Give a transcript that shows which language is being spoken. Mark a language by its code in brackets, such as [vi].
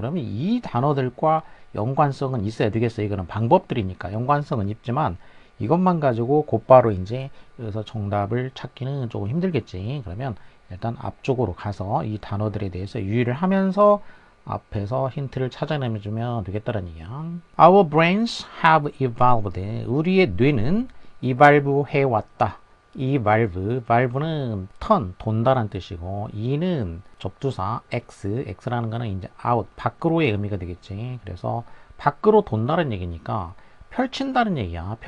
[ko] 그러면 이 단어들과 연관성은 있어야 되겠어요. 이거는 방법들이니까 연관성은 있지만 이것만 가지고 곧바로 이제 여기서 정답을 찾기는 조금 힘들겠지. 그러면 일단 앞쪽으로 가서 이 단어들에 대해서 유의를 하면서 앞에서 힌트를 찾아내주면 되겠다는 얘기야. [en] Our brains have evolved. [ko] 우리의 뇌는 evolve 해왔다. 이 valve는 turn, 돈다란 뜻이고, e는 접두사 x라는 거는 이제 out, 밖으로의 의미가 되겠지. 그래서 밖으로 돈다는 얘기니까 펼친다는 얘기야.